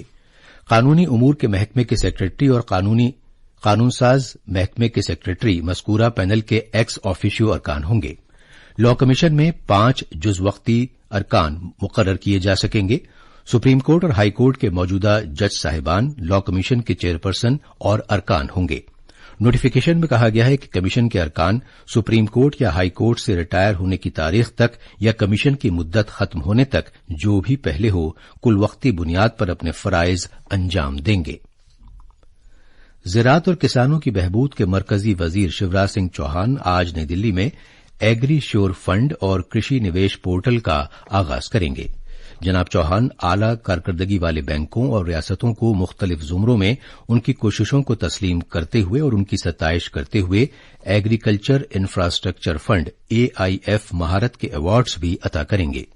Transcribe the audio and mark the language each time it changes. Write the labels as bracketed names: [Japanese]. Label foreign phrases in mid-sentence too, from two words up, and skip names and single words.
[Urdu] قانونی امور کے محکمے کے سیکریٹری اور قانون‌ساز محکمے کے سیکریٹری مذکورہ پینل کے [English] ex officio [Urdu] ارکان ہوں گے. لاء کمیشن میں 5 جزوقتی ارکان مقرر کیے جا سکیں گے. سپریم کورٹ اور ہائی کورٹ کے موجودہ جج صاحبان لاء کمیشن کے چیئرپرسن اور ارکان ہوں گے. نوٹیفیکیشن میں کہا گیا ہے کہ کمیشن کے ارکان سپریم کورٹ یا ہائی کورٹ سے ریٹائر ہونے کی تاریخ تک یا کمیشن کی مدت ختم ہونے تک جو بھی پہلے ہو کل وقتی بنیاد پر اپنے فرائض انجام دیں گے۔ زراعت اور کسانوں کی بہبود کے مرکزی وزیر شیوراج سنگھ چوہان آج نئی دلی میں ایگری شیور فنڈ اور کرشی نویش پورٹل کا آغاز کریں گے۔ جناب چوہان اعلی کارکردگی والے بینکوں اور ریاستوں کو مختلف زمروں میں ان کی کوششوں کو تسلیم کرتے ہوئے اور ان کی ستائش کرتے ہوئے ایگریکلچر انفراسٹرکچر فنڈ AIF مہارت کے ایوارڈز بھی عطا کریں گے۔